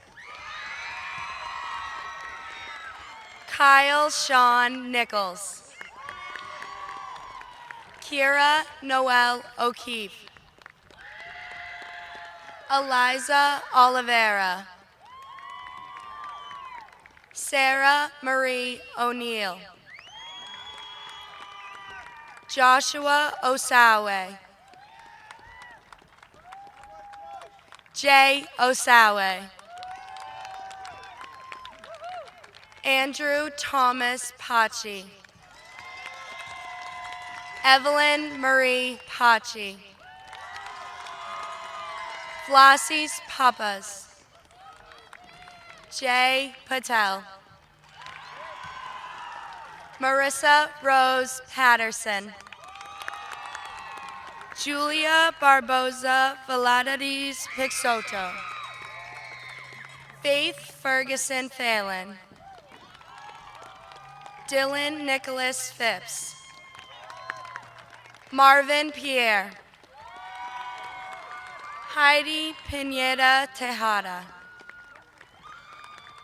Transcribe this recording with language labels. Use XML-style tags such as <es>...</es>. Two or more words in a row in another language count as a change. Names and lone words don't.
<en>Kyle Sean Nichols. Kira Noel O'Keefe. Eliza Oliveira. Sarah Marie O'Neill. Joshua Osawe. Jay Osawe. Andrew Thomas Pachi. Evelyn Marie Pachi. Vlasis Papas. Jay Patel. Marissa Rose Patterson. Julia Barboza Valadares Pixoto. Faith Ferguson Phelan. Dylan Nicholas Phipps. Marvin Pierre. Heidi Pineda Tejada.</en>